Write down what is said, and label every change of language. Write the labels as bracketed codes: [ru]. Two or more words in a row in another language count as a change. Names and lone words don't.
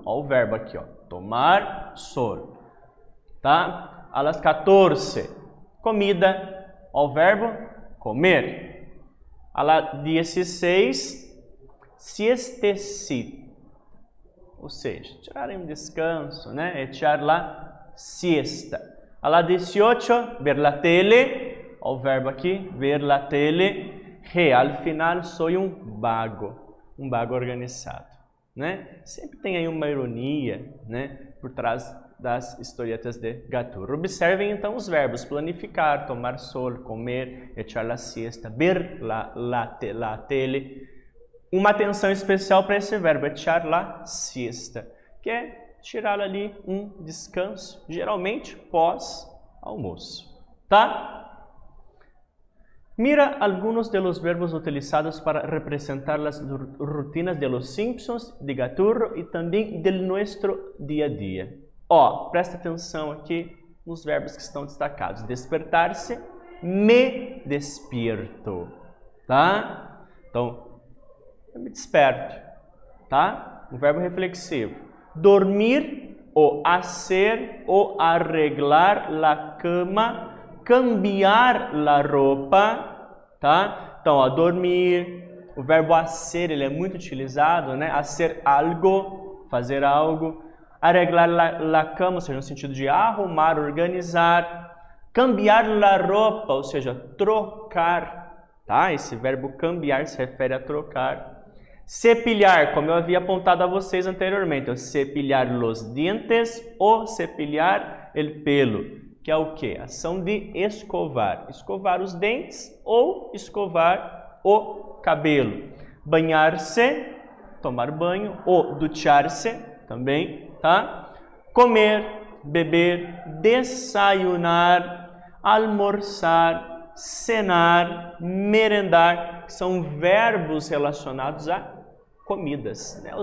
[pt] Ó, o verbo aqui, ó, tomar sol. [es] Tá? A las 14. Comida. [pt] Ó, o verbo comer. [es] A las [pt] 16. [es] Siestecito. [pt] Ou seja, tirar um descanso, né? [es] Echar la siesta. A las 18, ver la tele. [pt] Ó, o verbo aqui, [es] ver la tele. Al final, [pt] sou um vago organizado, né? Sempre tem aí uma ironia, né, por trás das historietas de Gaturro. Observem então os verbos [es] planificar, tomar sol, comer, echar la siesta, ver la tele. [pt] Uma atenção especial para esse verbo, [es] echar la siesta, [pt] que é tirar ali um descanso, geralmente pós-almoço, tá? [es] Mira algunos de los verbos utilizados para representar las rutinas de los Simpsons, de Gaturro [pt] e também [es] del nuestro dia a dia. [pt] Ó, presta atenção aqui nos verbos que estão destacados. Despertar-se, [es] me despierto, [pt] tá? Então, eu me desperto, tá? Um verbo reflexivo. Dormir, ou hacer, ou [es] arreglar la cama, cambiar la roupa, [pt] tá? Então, ó, dormir, o verbo hacer, ele é muito utilizado, né? [es] Hacer algo, [pt] fazer algo. [es] Arreglar la cama, [pt] ou seja, no sentido de arrumar, organizar. [es] Cambiar la roupa, [pt] ou seja, trocar, tá? Esse verbo cambiar se refere a trocar. Cepilhar, como eu havia apontado a vocês anteriormente, [es] cepilhar los dientes [pt] ou [es] cepilhar el pelo, [pt] que é o que? Ação de escovar. Escovar os dentes ou escovar o cabelo. Banhar-se, tomar banho, ou duchar-se também, tá? Comer, beber, desayunar, almoçar, [es] cenar, merendar, [pt] que são verbos relacionados a comidas, né?